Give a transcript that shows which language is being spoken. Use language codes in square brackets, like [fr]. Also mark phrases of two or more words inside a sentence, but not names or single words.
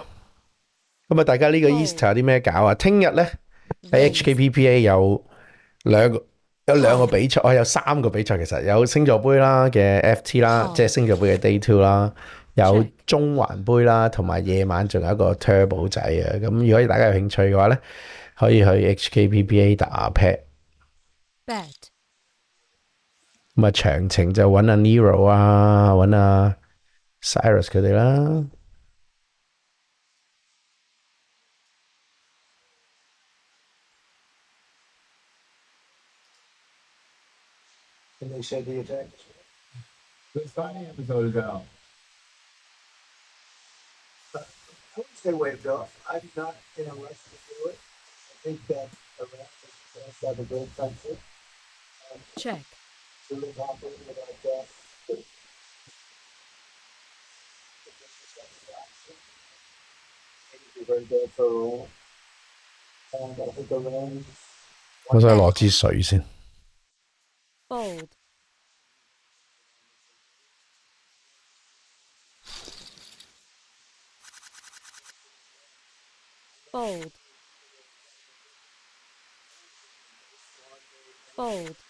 [yue] 咁啊，大家呢個 Easter 有啲咩搞啊？聽日咧喺 HKPPA 有兩個比賽，有3個比賽，其實有星座杯啦嘅 FT 啦，即係星座杯嘅 Day 2啦，有中環杯啦，同埋夜晚仲有一個 Turbo 仔啊。咁如果大家有興趣嘅話咧，可以去 HKPPA 打 pad。 Bet. 咁啊，詳情就揾阿 Nero 啊，揾阿 Cyrus 佢哋啦。 [en] And they said the attack. the Friday episode is out. I would say waved off. I'm not in a rush to do it. I think that Iraq has have a great country. Check. Really happy about that. Maybe be very good for Iran. And I think Iran [yue] 我想攞支水先。 Fold. [en] Fold. Fold.